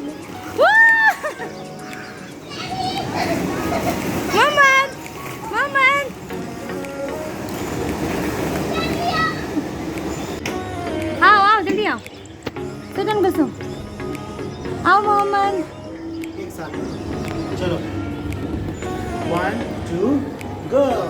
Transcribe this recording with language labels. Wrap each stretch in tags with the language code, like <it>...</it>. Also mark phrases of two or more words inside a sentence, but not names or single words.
<hi>Woo! Maman! Maman! आओ आओ जल्दी आओ।</hi> <en>Sit down Kulsum.</en> <hi>आओ Maman. एक साथ चलो 1 2 go</hi>